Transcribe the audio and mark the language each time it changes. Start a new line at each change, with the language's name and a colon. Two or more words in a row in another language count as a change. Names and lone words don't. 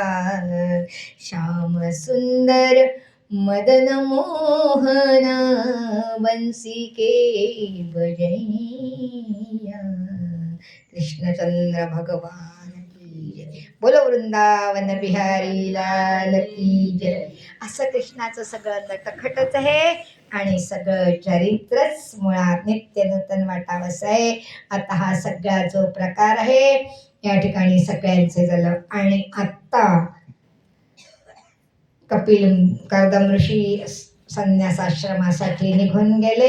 Hindi: श्याम सुंदर मदन मोहन बंसी के बजैया. कृष्णचंद्र भगवान की जय. बोलो वृंदावन बिहारी लाल की जय.
Marathi: असं कृष्णाचं सगळं नटखटच आहे आणि सगळं चरित्रच मुळात नित्य नूतन वाटावंसं आहे. आता हा सगळा जो प्रकार आहे या ठिकाणी सगळ्यांचे झालं. आणि आत्ता कर्दम ऋषी संन्यासाश्रमासाठी निघून गेले.